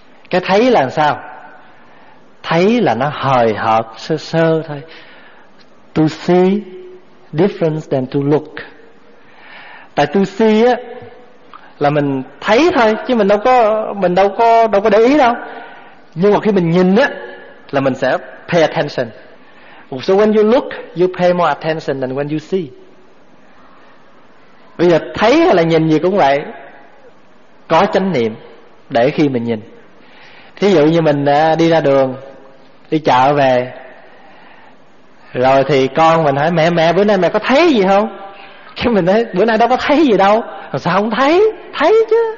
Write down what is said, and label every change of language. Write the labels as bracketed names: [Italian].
[Vietnamese] Cái thấy là sao? Thấy là nó hời hợt sơ sơ thôi. [English] To see difference than to look. [Vietnamese] Tại [English] to see [Vietnamese] á là mình thấy thôi, chứ mình đâu có để ý đâu. Nhưng mà khi mình nhìn á là mình sẽ [English] pay attention. So when you look, you pay more attention than when you see. [Vietnamese] Bây giờ thấy hay là nhìn gì cũng vậy, có chánh niệm để khi mình nhìn. Thí dụ như mình đi ra đường, đi chợ về, rồi thì con mình hỏi mẹ, mẹ bữa nay mẹ có thấy gì không? Chứ mình nói bữa nay đâu có thấy gì đâu. Sao không thấy? Thấy chứ.